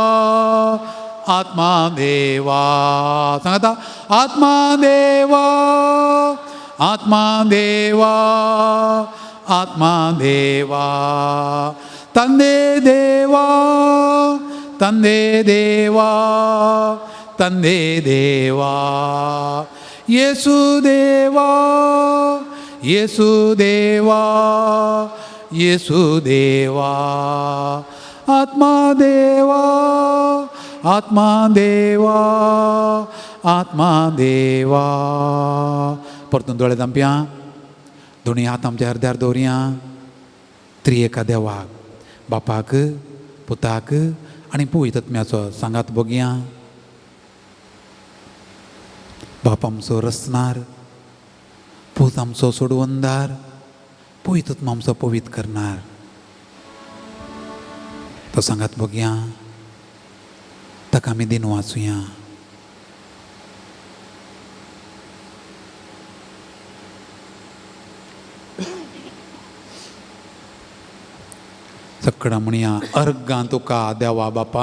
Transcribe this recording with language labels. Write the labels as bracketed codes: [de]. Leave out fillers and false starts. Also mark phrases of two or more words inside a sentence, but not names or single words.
[kn] ಆತ್ಮದೇವ ಸಂಗತ ಆತ್ಮದೇವ ಆತ್ಮದೇವ ಆತ್ಮದೇವ ತಂದೆ ದೇವ ತಂದೆ ದೇವ ತಂದೆ ದೇವ ಯೇಸು ದೇವ ಯೇಸು ದೇವ ಯೇಸು ದೇವ ಆತ್ಮದೇವ ಆತ್ಮದೇವ ಆತ್ಮದೇವ [kok] परतून दोळे धांप्या दोनी हात आमच्या हृदयार दवरया त्रिएका देवाक बापाक पुताक आनी पवित्र आत्म्याचो सांगात बगया बाप आमचो रचनार पूत आमचो सोडवंदार पवित्र आत्मा आमचो पवित्र करणार तो सांगात बगया ताका आमी दिन वाचुया सकड़ा म्हणया अर्गां तुका देवा बापा